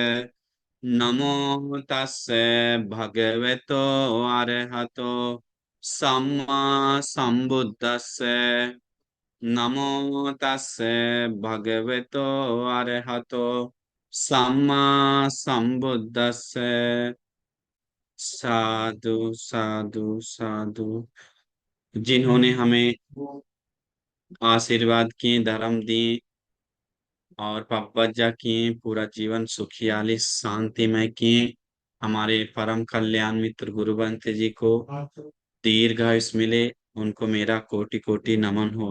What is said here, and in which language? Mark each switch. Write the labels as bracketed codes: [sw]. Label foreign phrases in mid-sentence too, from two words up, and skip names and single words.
[pi] नमो तस्से भगवतो अरहतो सम्मा संबुद्दस्से। नमो तस्से भगवतो अरहतो सम्मा संबुद्दस्से। साधु साधु साधु। [hi] जिन्होंने हमें आशीर्वाद किए, धर्म दिए और पपजा किए, पूरा जीवन सुखियाली शांतिमय किए, हमारे परम कल्याण मित्र गुरुवंत जी को दीर्घायुष मिले, उनको मेरा कोटि कोटि नमन हो।